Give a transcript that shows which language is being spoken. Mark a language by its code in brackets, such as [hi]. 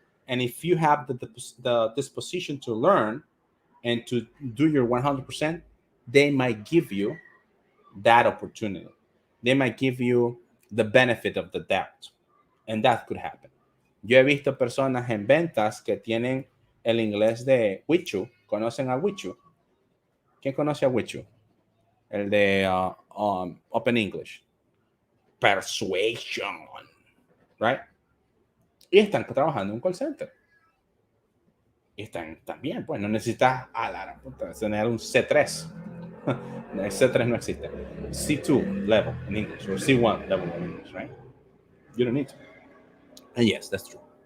[en] And if you have the disposition to learn and to do your 100%, they might give you that opportunity. They might give you the benefit of the doubt. And that could happen. [es] Yo he visto personas en ventas que tienen el inglés de Wichu. ¿Conocen a Wichu? ¿Quién conoce a Wichu? El de Open English. [en] Persuasion. Right? [es] Y están trabajando en un call center. Y están también, pues no necesitas tener un C3. El C3 no existe. [en] C2 level in English or C1 level in English, right? You don't need to. And yes, that's true.